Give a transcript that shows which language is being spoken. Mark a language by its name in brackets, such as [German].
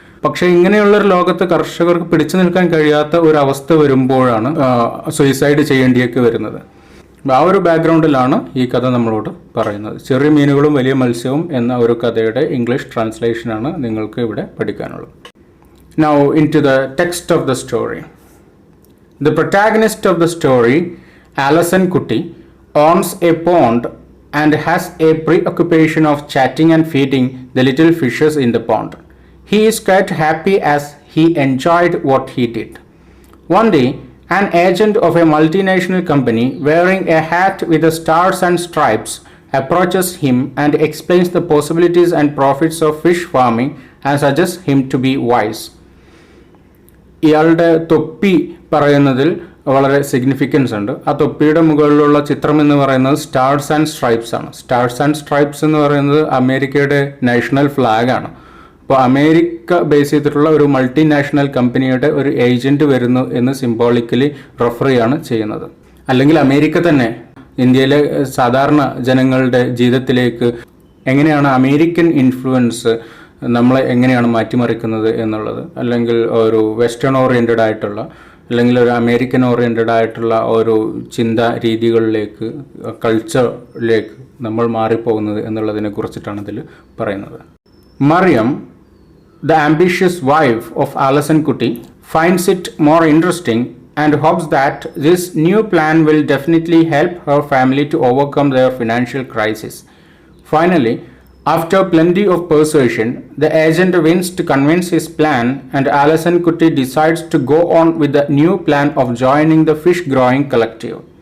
[Malayalam] പക്ഷേ ഇങ്ങനെയുള്ളൊരു ലോകത്ത് കർഷകർക്ക് പിടിച്ചു നിൽക്കാൻ കഴിയാത്ത ഒരു അവസ്ഥ വരുമ്പോഴാണ് സൂയിസൈഡ് ചെയ്യേണ്ടിയൊക്കെ വരുന്നത്. ആ ഒരു ബാക്ക്ഗ്രൗണ്ടിലാണ് ഈ കഥ നമ്മളോട് പറയുന്നത്. ചെറിയ മീനുകളും വലിയ മത്സ്യവും എന്ന ഒരു കഥയുടെ ഇംഗ്ലീഷ് ട്രാൻസ്ലേഷനാണ് നിങ്ങൾക്ക് ഇവിടെ പഠിക്കാനുള്ളത്. [English] Now into the text of the story. The protagonist of the story, Alison Kutti, owns a pond and has a preoccupation of chatting and feeding the little fishes in the pond. He is quite happy as he enjoyed what he did. One day, an agent of a multinational company wearing a hat with the stars and stripes approaches him and explains the possibilities and profits of fish farming and suggests him to be wise. [Malayalam] ഇയാളുടെ തൊപ്പി പറയുന്നതിൽ വളരെ significance ഉണ്ട്. ആ തൊപ്പിയുടെ മുകളിലുള്ള ചിത്രം എന്ന് പറയുന്നത് സ്റ്റാർസ് ആൻഡ് സ്ട്രൈപ്സ് ആണ്. സ്റ്റാർസ് ആൻഡ് സ്ട്രൈപ്സ് എന്ന് പറയുന്നത് അമേരിക്കയുടെ നാഷണൽ ഫ്ലാഗ് ആണ്. അപ്പോൾ അമേരിക്ക ബേസ് ചെയ്തിട്ടുള്ള ഒരു മൾട്ടിനാഷണൽ കമ്പനിയുടെ ഒരു ഏജന്റ് വരുന്നു എന്ന് സിംബോളിക്കലി റെഫർ ചെയ്യാണ് ചെയ്യുന്നത്. അല്ലെങ്കിൽ അമേരിക്ക തന്നെ ഇന്ത്യയിലെ സാധാരണ ജനങ്ങളുടെ ജീവിതത്തിലേക്ക് എങ്ങനെയാണ് അമേരിക്കൻ ഇൻഫ്ലുവൻസ് നമ്മളെ എങ്ങനെയാണ് മാറ്റിമറിക്കുന്നത് എന്നുള്ളത്, അല്ലെങ്കിൽ ഒരു വെസ്റ്റേൺ ഓറിയൻറ്റഡ് ആയിട്ടുള്ള അല്ലെങ്കിൽ ഒരു അമേരിക്കൻ ഓറിയൻറ്റഡ് ആയിട്ടുള്ള ഒരു ചിന്താ രീതികളിലേക്ക്, കൾച്ചറിലേക്ക് നമ്മൾ മാറിപ്പോകുന്നത് എന്നുള്ളതിനെ കുറിച്ചിട്ടാണ് ഇതിൽ പറയുന്നത്. [English] Mariyam, the ambitious wife of Alison Kutti, finds it more interesting and hopes that this new plan will definitely help her family to overcome their financial crisis. Finally, after plenty of persuasion, the agent wins to convince his plan, and Alison Kutti decides to go on with the new plan of joining the fish growing collective.